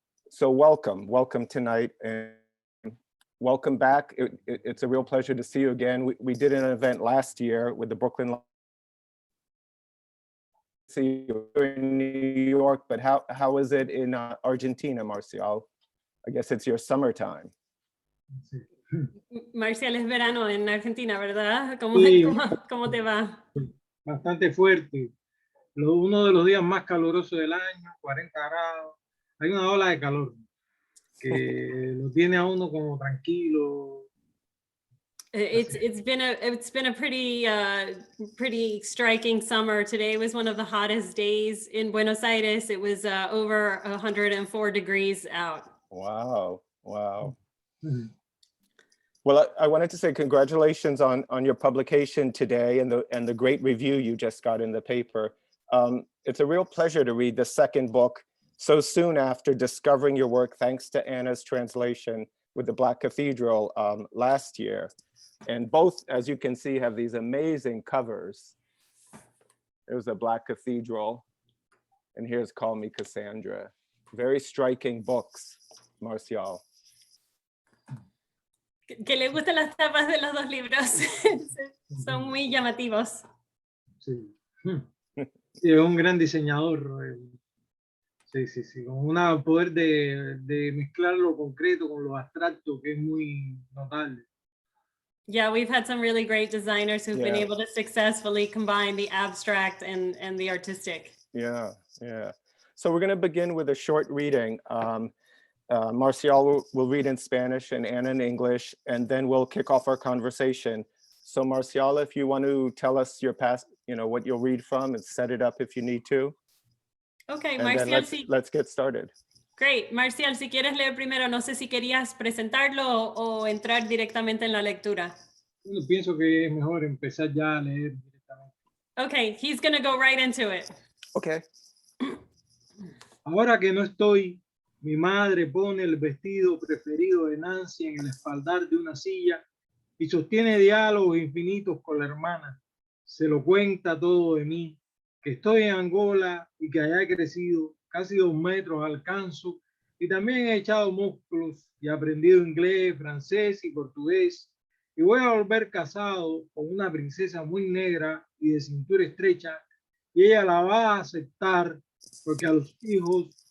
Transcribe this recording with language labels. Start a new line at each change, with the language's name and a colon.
English: So welcome tonight, and welcome back. It's a real pleasure to see you again. We did an event last year with the Brooklyn. See you in New York, but how is it in Argentina, Marcial? I guess it's your summertime.
Spanish: Marcial, es verano en Argentina, ¿verdad? Sí. ¿Cómo te va? Bastante fuerte. Uno de los días más calurosos del año, 40 grados. Hay una ola de calor que lo tiene a uno como tranquilo.
English: It's been a pretty striking summer. Today was one of the hottest days in Buenos Aires. It was over 104 degrees out. Wow. Well, I wanted to say congratulations on your publication today and the great review you just got in the paper. It's a real pleasure to read the second book so soon after discovering your work, thanks to Anna's translation with The Black Cathedral last year. And both, as you can see, have these amazing covers. There's The Black Cathedral, and here's Call Me Cassandra. Very striking books, Marcial.
Spanish: Que le gustan las tapas de los dos libros. Son muy llamativos. Sí. Sí, es un gran diseñador. Sí, sí, sí, con un poder de mezclar lo concreto con lo abstracto que es muy notable.
English: Yeah, we've had some really great designers who've been Yeah. able to successfully combine the abstract and the artistic. Yeah, yeah. So we're going to begin with a short reading. Marcial will read in Spanish and Anna in English, and then we'll kick off our conversation. So Marcial, if you want to tell us your past, what you'll read from and set it up if you need to. Okay, And then
Spanish: Marcial, sí.
English: let's get started. Great.
Spanish: Marcial, si quieres leer primero, no sé si querías presentarlo o entrar directamente en la lectura. Bueno, pienso que es mejor empezar ya a leer directamente.
English: Okay, he's going to go right into it. Okay.
Spanish: Ahora que no estoy, mi madre pone el vestido preferido de Nancy en el espaldar de una silla y sostiene diálogos infinitos con la hermana. Se lo cuenta todo de mí, que estoy en Angola y que allá he crecido casi 2 metros alcanzo y también he echado músculos y aprendido inglés, francés y portugués y voy a volver casado con una princesa muy negra y de cintura estrecha y ella la va a aceptar porque a los hijos